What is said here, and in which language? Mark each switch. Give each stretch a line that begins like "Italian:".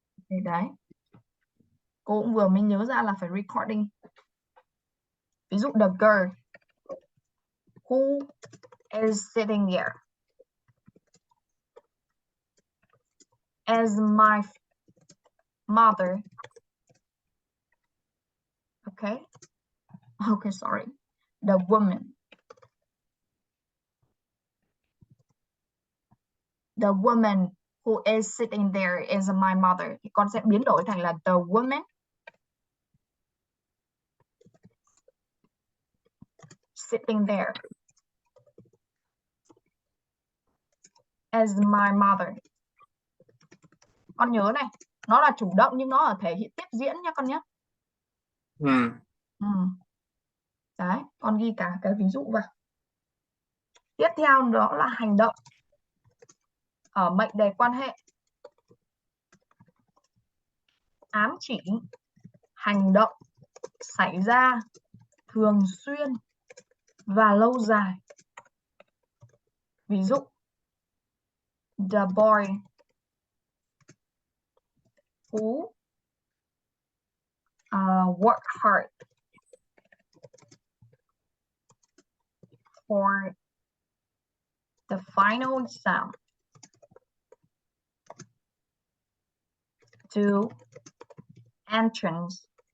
Vietnamese: Thì đấy, cô cũng vừa mới nhớ ra là phải recording.
English: Ví dụ the girl who is sitting there as my mother. Okay. Okay, sorry. The woman. The woman who is sitting there is my mother.
Vietnamese: Thì con sẽ biến đổi thành là the woman sitting there as my mother. Con nhớ này, nó là chủ động nhưng nó ở thể hiện tiếp diễn nha con nhé. Đấy, con ghi cả cái ví dụ vào. Tiếp theo đó là hành động ở mệnh đề quan hệ. Ám chỉ hành động xảy ra thường xuyên và lâu dài.
English: Ví dụ the boy who work hard for the final exam to entrance